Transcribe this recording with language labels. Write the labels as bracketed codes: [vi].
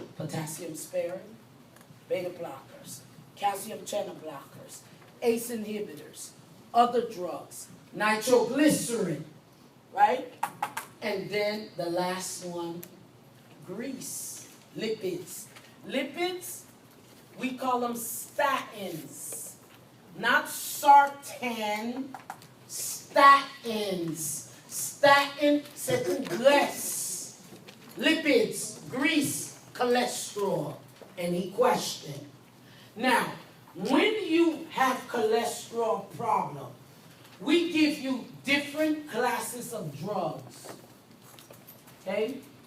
[en] Potassium sparing, beta blockers, calcium channel blockers, ACE inhibitors, other drugs, nitroglycerin, right? And then the last one, grease, lipids. Lipids, we call them statins, not sartan, statins. [fr] Statin, c'est une graisse. [en] Lipids, grease, cholesterol. Any question? Now, when you have cholesterol problem, we give you different classes of drugs. Okay?